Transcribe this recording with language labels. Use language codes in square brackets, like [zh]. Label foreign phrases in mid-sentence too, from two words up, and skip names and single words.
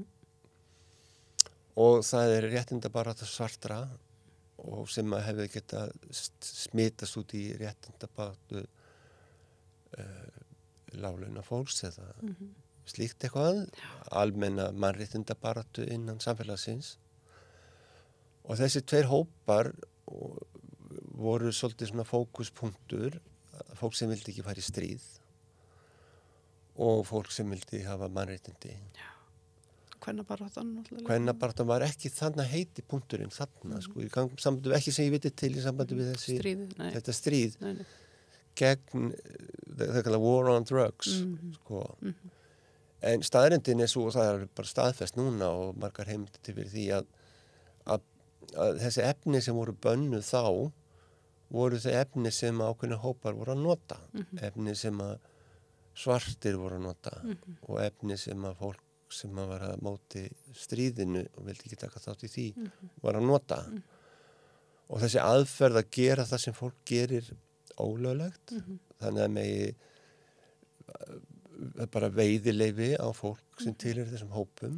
[is] og það réttindabarátta svartra og sem að hefði geta smitast út í réttindabaráttu láglauna fólks eða slíkt eitthvað, almenna mannréttindabaráttu innan samfélagsins og þessi tveir hópar voru svolítið svona fókuspunktur, fólk sem vildi ekki fara í stríð og fólk sem vildi hafa mannréttindi. Kvennabaráttan var ekki þarna heiti punkturinn þarna, sko, í sambandi ekki sem ég viti til í sambandi við þetta stríð gegn það kalla [en] war on drugs [is] sko. En staðreyndin svo og það bara staðfest núna og margar heimildir til fyrir því að þessi efni sem voru bönnuð þá voru þau efni sem ákveðna hópar voru að nota, efni sem að svartir voru að nota og efni sem að fólk sem að var að móti stríðinu og vildi ekki taka þátt í því var að nota og þessi aðferð að gera það sem fólk gerir ólöglegt þannig að megi bara veiðileyfi á fólk sem tilheyrir þessum hópum.